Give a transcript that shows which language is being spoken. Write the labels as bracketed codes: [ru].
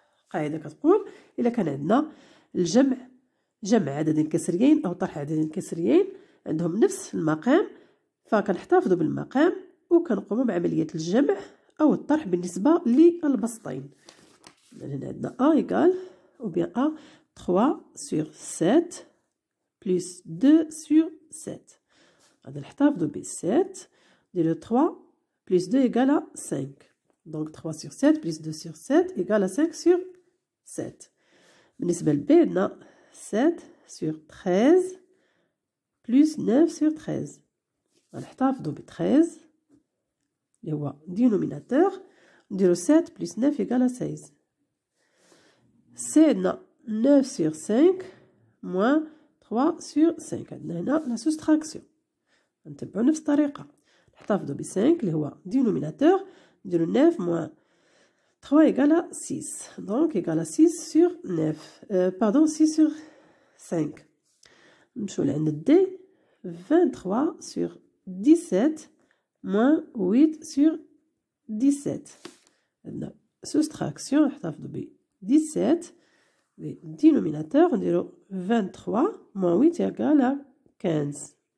[ar] قاعدة كتقول إلا كان عندنا جمع عددين كسريين أو طرح عددين كسريين عندهم نفس المقام، فكنحتفظوا بالمقام وكنقوموا بعملية الجمع أو الطرح بالنسبة للبسطين. [fr] هنا عندنا A égale ou bien A 3 sur 7 plus 2 sur 7. [ar] غادي نحتفظوا ب 7 نديرو [fr] 3 plus 2 égale à 5. Donc 3 sur 7 plus 2 sur 7 égale à 5 sur 7. [ar] بالنسبة ل B عندنا [fr] 7 sur 13 plus 9 sur 13. [ar] غنحتفظوا ب 13 اللي هو dénominateur، نديرو [fr] 7 plus 9 égale à 16. C [ar] عندنا [fr] 9 sur 5 moins 3 sur 5. [ar] عندنا هنا لا soustraction. نتبعو نفس الطريقة، نحتفظوا ب 5 اللي هو dénominateur، نديرو [fr] 9 moins 3 égale à 6. Donc égale à 6 sur 9. Pardon 6 sur 5. [ar] نمشيو لعند [fr] D 23 sur 17 moins 8 sur 17. [ar] عندنا soustraction، نحتفظوا ب 17 dénominateur نديرو [fr] 23 moins 8 égale à 15.